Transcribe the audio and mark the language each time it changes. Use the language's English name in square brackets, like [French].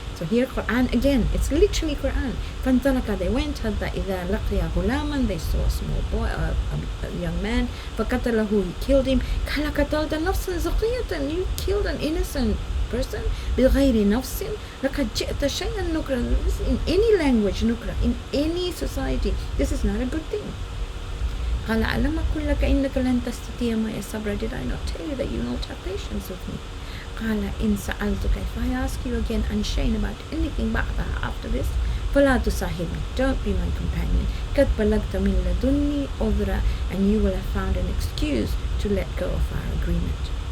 [English] So here, Qur'an again, it's literally Qur'an. فَانْطَلَقَ, they went, [Arabic] حَتَّى إِذَا لَقِيَ غُلَامًا, [English] they saw a small boy, a young man. [Arabic] فَقَتَلَهُ, [English] he killed him. [Arabic] قَالَ قَتَلْتَ نَفْسًا زَكِيَّةً, [English] you killed an innocent person. [Arabic] بِغَيْرِ نَفْسٍ لَقَدْ جِئْتَ شَيْئًا نُكْرًا. [English] In any language, nukra, in any society, this is not a good thing. [Arabic] قال ألم أقل لك إنك لن تستطيع معي صبرا. [English] Did I not tell you that you will not have patience with me? [Arabic] قال إن سألتك, [English] if I ask you again [Arabic] عن شيء [English] about anything [Arabic] بعدها, [English] after this, [Arabic] فلا تصاحبني, [English] don't be my companion. [Arabic] قد بلغت من لدني عذرا, [English] and you will have found an excuse to let go of our agreement.